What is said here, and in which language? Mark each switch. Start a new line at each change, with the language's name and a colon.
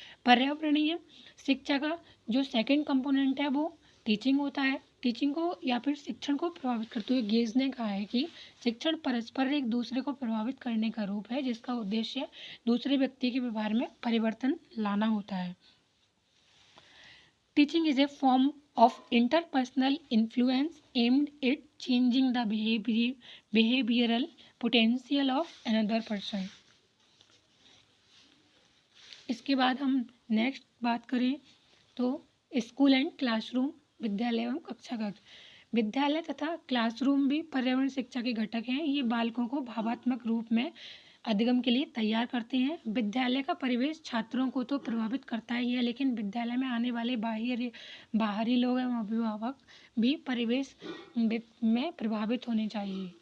Hindi: पर्यावरणीय शिक्षा का जो सेकंड कंपोनेंट है वो टीचिंग होता है। टीचिंग को या फिर शिक्षण को प्रभावित करते हुए गेज ने कहा है कि शिक्षण परस्पर एक दूसरे को प्रभावित करने का रूप है जिसका उद्देश्य दूसरे व्यक्ति के व्यवहार में परिवर्तन लाना होता है।
English: Teaching is a form of interpersonal influence aimed at changing the behavioral potential of another person।
Hindi: इसके बाद हम नेक्स्ट बात करें तो स्कूल एंड क्लासरूम, विद्यालय एवं कक्षा कक्ष। विद्यालय तथा क्लासरूम भी पर्यावरण शिक्षा के घटक हैं। ये बालकों को भावात्मक रूप में अधिगम के लिए तैयार करते हैं। विद्यालय का परिवेश छात्रों को तो प्रभावित करता ही है, लेकिन विद्यालय में आने वाले बाहरी लोग एवं अभिभावक भी परिवेश में प्रभावित होने चाहिए।